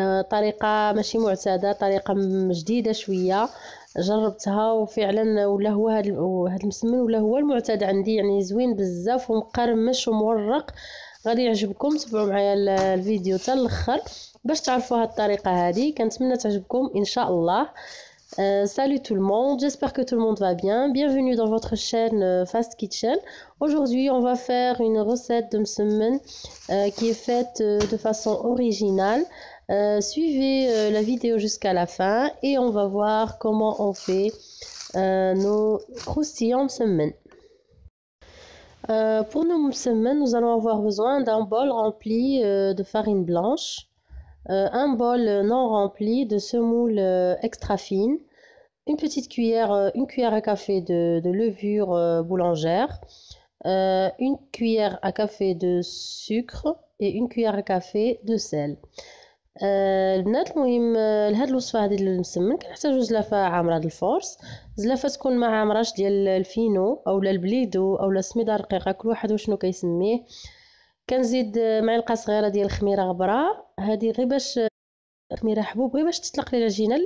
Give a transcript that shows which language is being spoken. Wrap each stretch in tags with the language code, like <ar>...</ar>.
<ar>طريقه ماشي معتاده، طريقه جديده شويه، جربتها وفعلا ولا هو هذا المسمن ولا هو المعتاد عندي، يعني زوين بزاف ومقرمش ومورق. غادي يعجبكم، تبعوا معايا الفيديو حتى الاخر باش تعرفوا هاد الطريقه هذه. كنتمنى تعجبكم ان شاء الله.</ar> <fr>Salut tout le monde, j'espère que tout le monde va bien. Bienvenue dans votre chaîne Fast Kitchen. Aujourd'hui, on va faire une recette de msemen qui est faite de façon originale. Suivez la vidéo jusqu'à la fin et on va voir comment on fait nos croustillants msemen. Pour nos msemen, nous allons avoir besoin d'un bol rempli de farine blanche, un bol non rempli de semoule extra fine, une petite cuillère, une cuillère à café de levure boulangère, une cuillère à café de sucre et une cuillère à café de sel.</fr> <ar>البنات المهم لهاد الوصفه هذه المسمن كنحتاجو زلافه عامره د الفورس، زلافه تكون ما عامراش ديال الفينو اولا البليدو اولا سميده رقيقه، كل واحد وشنو كيسميه. كنزيد معلقه صغيره ديال الخميره غبره، هذه غير باش خميره حبوب غير باش تطلق لي العجينه.</ar>